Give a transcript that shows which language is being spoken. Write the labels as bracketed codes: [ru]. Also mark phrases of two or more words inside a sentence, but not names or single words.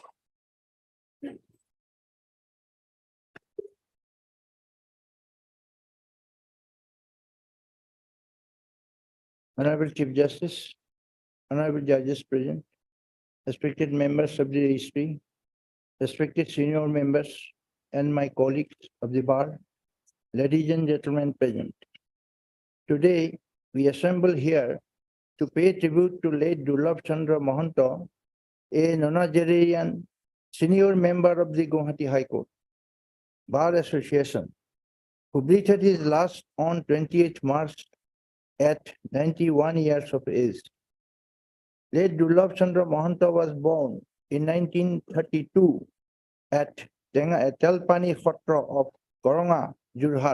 [en] Honorable Chief Justice, honorable judges present, respected members of the registry, respected senior members, and my colleagues of the bar, ladies and gentlemen present. Today, we assemble here to pay tribute to late Dulabh Chandra Mohanto, a nonagerian senior member of the Guwahati High Court Bar Association, who breathed his last on 28th March at 91 years of age. Late Dulabh Chandra Mohanto was born in 1932 at Telpani Khotra of Koronga, Jorhat.